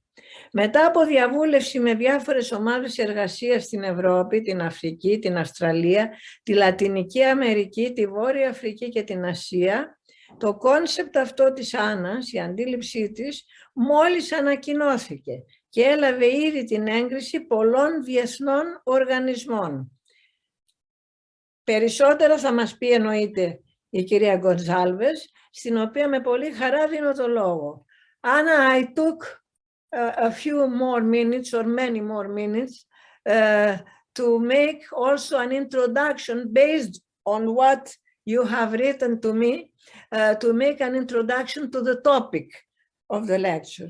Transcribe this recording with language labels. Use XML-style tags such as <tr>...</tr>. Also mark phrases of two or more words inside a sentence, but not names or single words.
<el>Μετά από διαβούλευση με διάφορες ομάδες εργασίας στην Ευρώπη, την Αφρική, την Αυστραλία, τη Λατινική Αμερική, τη Βόρεια Αφρική και την Ασία, το κόνσεπτ αυτό της Άννας, η αντίληψή της, μόλις ανακοινώθηκε και έλαβε ήδη την έγκριση πολλών διεθνών οργανισμών. Περισσότερα θα μας πει εννοείται η κυρία Gonçalves, στην οποία με πολύ χαρά δίνω το λόγο.</el> <en>Anna, I took a few more minutes or many more minutes to make also an introduction based on what you have written to me, to make an introduction to the topic of the lecture.</en>